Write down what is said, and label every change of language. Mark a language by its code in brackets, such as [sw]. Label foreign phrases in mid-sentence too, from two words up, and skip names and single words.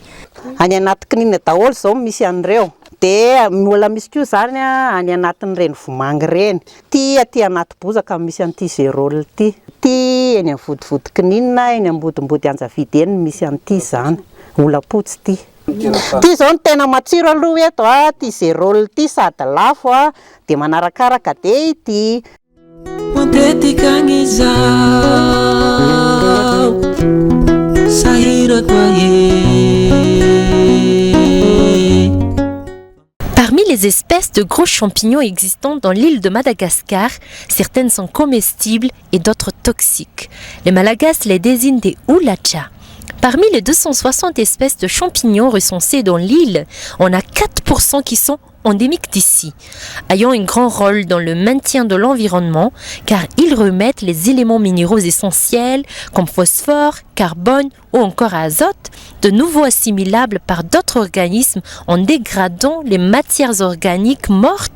[mg] any anaty kininina daholo zao misy an'ireo dia mbola misy koa zany any anatin'ireny vomangy reny ty aty anaty bozaka misy an'ity zérôle ty eny amin'ny vodivody kininina eny ambodimbody anjavidy eny misy an'ity zany olapotsy ty zao ny tena matsiro aloha eto ty zérôle ty sady lafo dia manarakaraka dia ity Matetika ngizao sahira kwa [fr] Parmi les espèces de gros champignons existants dans l'île de Madagascar, certaines sont comestibles et d'autres toxiques. Les Malagasy les désignent des ulacha. Parmi les 260 espèces de champignons recensées dans l'île, on a 4% qui sont endémiques d'ici, ayant un grand rôle dans le maintien de l'environnement car ils remettent les éléments minéraux essentiels comme phosphore, carbone ou encore azote de nouveau assimilables par d'autres organismes en dégradant les matières organiques mortes.